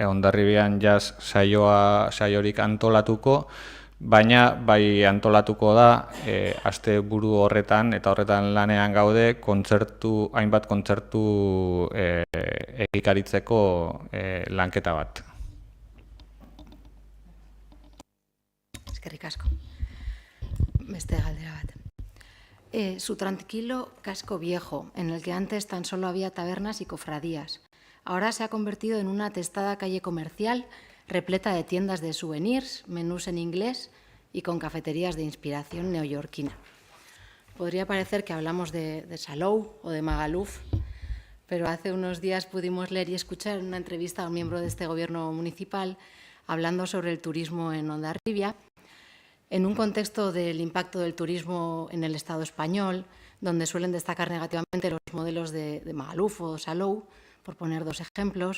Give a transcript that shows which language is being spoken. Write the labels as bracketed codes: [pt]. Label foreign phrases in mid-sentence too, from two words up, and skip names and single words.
[eu] Hondarribian jazz saiorik antolatuko, baina bai antolatuko da asteburu horretan eta horretan lanean gaude hainbat kontzertu egikaritzeko lanketa bat. Eskerrik asko. Beste galdera bat. [es] Su tranquilo casco viejo, en el que antes tan solo había tabernas y cofradías, ahora se ha convertido en una atestada calle comercial repleta de tiendas de souvenirs, menús en inglés y con cafeterías de inspiración neoyorquina. Podría parecer que hablamos de Salou o de Magaluf, pero hace unos días pudimos leer y escuchar una entrevista a un miembro de este gobierno municipal hablando sobre el turismo en Hondarribia, en un contexto del impacto del turismo en el Estado español, donde suelen destacar negativamente los modelos de Magaluf o Salou, por poner 2 ejemplos.